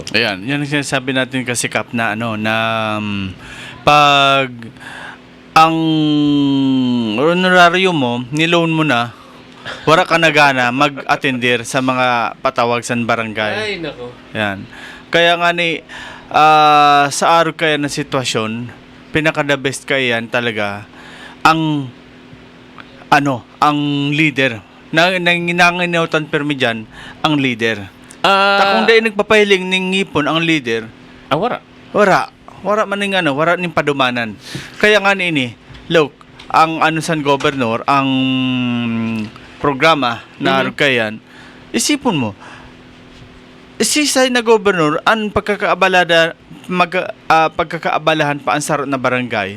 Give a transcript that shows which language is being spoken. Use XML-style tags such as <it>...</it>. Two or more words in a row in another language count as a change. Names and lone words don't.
<tl>Ayan, yan ang sinasabi natin kasi Kap na pag ang honoraryo mo, niloan mo na, wala ka na gana mag-attender sa mga patawag sa barangay. Ay, nako.</tl> <bik>Yan. Kaya nga sa araw kaya na sitwasyon, pinaka-</bik> <en>the best</en> <bik>kaya yan talaga ang leader. Nanginautan permi dyan, ang leader. Kung dahil nagpapahiling ng ngipon ang leader, Wara. wara man ng wara ning padumanan. Kaya nga look, ang san governor, ang programa na araw kaya yan, isipon mo, isisay na gobernador ang pagkakaabalahan pa ang sarot na barangay.</bik>